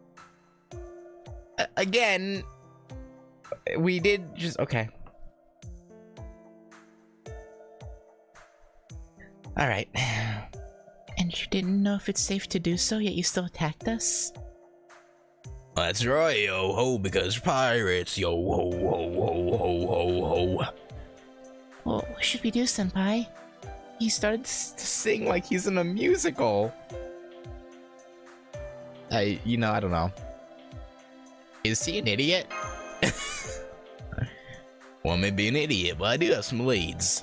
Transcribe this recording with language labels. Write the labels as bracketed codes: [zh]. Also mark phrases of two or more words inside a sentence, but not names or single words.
[en] Again, we did just... Okay. Alright. And you didn't know if it's safe to do so, yet you still attacked us? That's right, yo-ho, because pirates, yo-ho, ho, ho, ho, ho, ho. Well, what should we do, Senpai? He started to sing like he's in a musical. I don't know. Is he an idiot? Well, I may be an idiot, but I do have some leads.